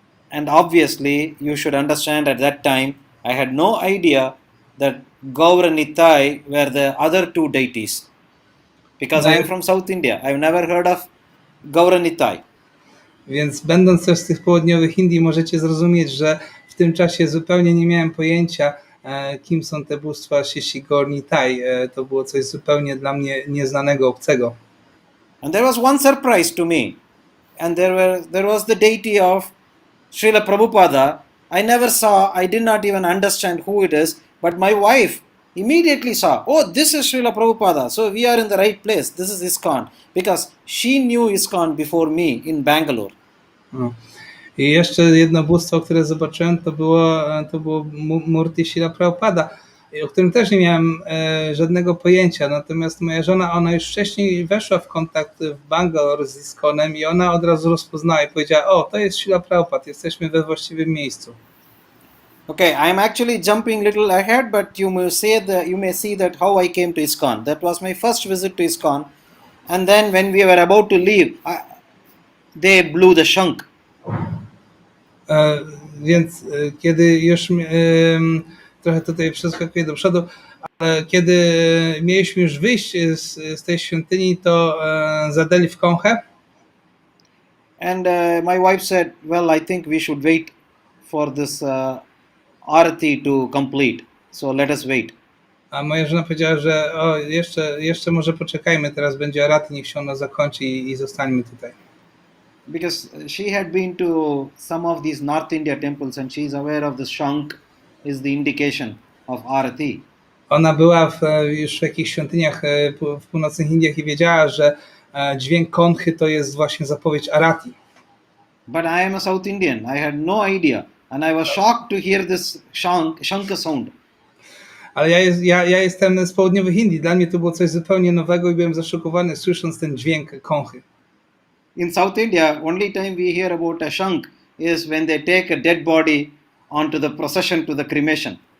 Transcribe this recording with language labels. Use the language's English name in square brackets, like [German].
[English] And obviously, you should understand at that time, I had no idea that Gaur and Nitai were the other two deities. Because I am from South India, I've never heard of Gaur and Nitai. [Polish] Więc będąc też z tych południowych Indii, możecie zrozumieć, że w tym czasie zupełnie nie miałem pojęcia, kim są te bóstwa Shishi Gaur Nitai. To było coś zupełnie dla mnie nieznanego, obcego. [English] And there was one surprise to me. And there was the deity of Srila Prabhupada. I did not even understand who it is, but my wife immediately saw, oh, this is Srila Prabhupada, so we are in the right place, this is ISKCON, because she knew ISKCON before me in Bangalore. [Polish] I jeszcze jedno bóstwo, które zobaczyłem, to było Murti Srila Prabhupada, o którym też nie miałem żadnego pojęcia, natomiast moja żona, ona już wcześniej weszła w kontakt w Bangalore z ISKCONem i ona od razu rozpoznała i powiedziała, o, to jest Srila Prabhupada, jesteśmy we właściwym miejscu. [English] Okay, I'm actually jumping little ahead, but you may see that how I came to ISKCON. That was my first visit to ISKCON, and then when we were about to leave, they blew the shank. [Polish] Więc kiedy już trochę tutaj przeskakuję do przodu, ale kiedy mieliśmy już wyjść z tej świątyni, to zadali w konchę. [English] And my wife said, well, I think we should wait for this arati to complete, so let us wait. [Polish] A moja żona powiedziała, że jeszcze może poczekajmy, teraz będzie arati, niech się ona zakończy i zostańmy tutaj. [English] Because she had been to some of these North India temples and she is aware of the shank is the indication of arati. [Polish] Ona była już w jakichś świątyniach w północnych Indiach i wiedziała, że dźwięk konchy to jest właśnie zapowiedź arati. [English] But I am a South Indian. I had no idea, and I was shocked to hear this shanka sound. [Polish] Ale ja jestem z południowych Indii. Dla mnie to było coś zupełnie nowego i byłem zaszokowany, słysząc ten dźwięk konchy. [English] In South India, only time we hear about a shank is when they take a dead body onto the procession to the cremation.